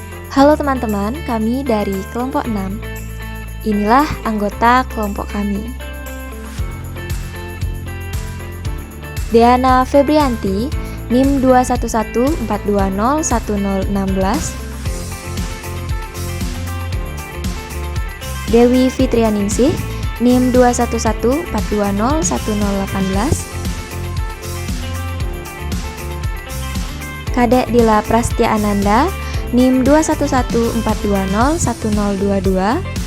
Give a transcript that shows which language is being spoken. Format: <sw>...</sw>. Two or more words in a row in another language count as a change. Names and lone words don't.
<id>Halo teman-teman, kami dari kelompok 6. Inilah anggota kelompok kami. Deana Febrianti, NIM 2114201016. Dewi Fitrianingsih, NIM 2114201018. Kadek Dila Prastia Ananda, NIM 2114201022.</id>